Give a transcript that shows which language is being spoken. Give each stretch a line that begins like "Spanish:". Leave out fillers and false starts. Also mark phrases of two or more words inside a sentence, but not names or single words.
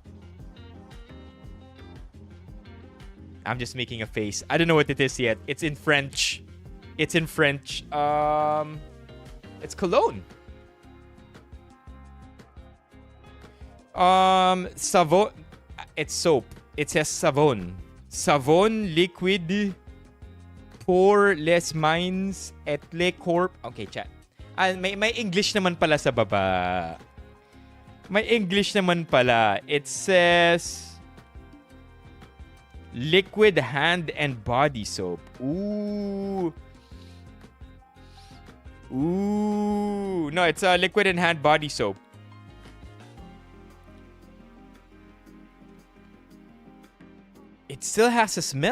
English: I'm just making a face. I don't know what it is yet. It's in French. It's cologne. Savon. It's soap. It says savon.
French: Savon liquid pour les mains et les corps.
English: Okay, chat.
Filipino: May English naman pala sa baba. May English naman pala.
English: It says liquid hand and body soap. Ooh. No, it's a liquid and hand body soap. It still has a smell.